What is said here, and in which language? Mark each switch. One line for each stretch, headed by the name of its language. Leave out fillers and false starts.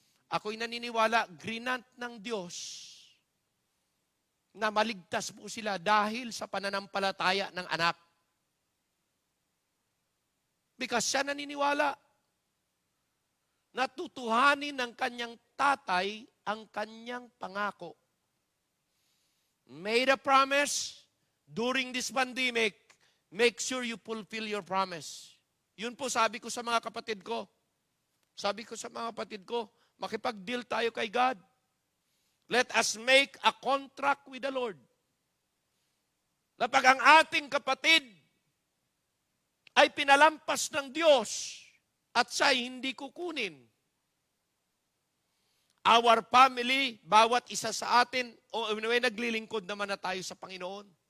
Filipino: Ako'y naniniwala, grinant ng Diyos na maligtas po sila dahil sa pananampalataya ng anak. Because siya naniniwala na tutuhanin ng kanyang tatay ang kanyang pangako.
English: Made a promise during this pandemic, make sure you fulfill your promise.
Filipino: Yun po sabi ko sa mga kapatid ko. Sabi ko sa mga kapatid ko, makipag-deal tayo kay God.
English: Let us make a contract with the Lord.
Filipino: Na pag ang ating kapatid ay pinalampas ng Diyos at siya'y hindi kukunin,
English: our family,
Filipino: bawat isa sa atin, o naglilingkod naman na tayo sa Panginoon.